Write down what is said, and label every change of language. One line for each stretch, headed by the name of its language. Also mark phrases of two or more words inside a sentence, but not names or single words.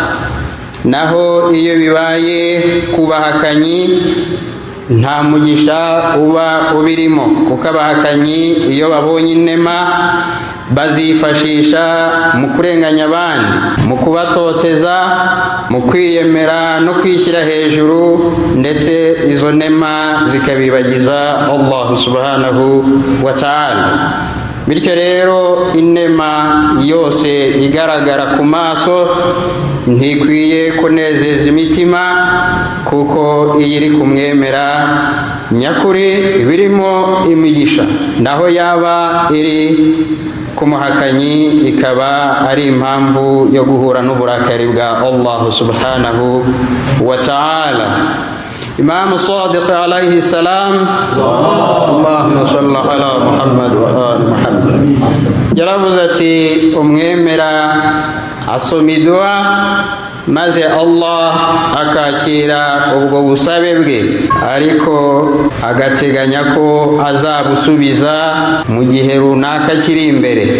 Kinyarwanda: naho iyo bibaye ku bahakanyi nta mugisha uba ubirimo, kuko abahakanyi iyo babonye inema bazifashisha mu kurenganya abandi, mu kubatoteza, mu kwiyemera no kwishyira hejuru, ndetse izo nema zikabibagiza Allah
Arabic: سبحانه وتعالى.
Kinyarwanda: Bityo rero inema yose igaragara ku maso ntikwiye kunezeza imitima, kuko iyo iri kumwemera nyakuri birimo imigisha, naho yaba iri ku muhakanyi ikaba ari impamvu yo guhura n'uburakari bwa Allah
Arabic: سبحانه وتعالى. الإمام صادق عليه السلام اللهم صل على محمد وآل محمد,
Kinyarwanda: yaravuze ati umwemera asoma idua maze Allah akakira ubwo busabe bwe, ariko agateganya ko azabusubiza mu gihe runaka kiri imbere.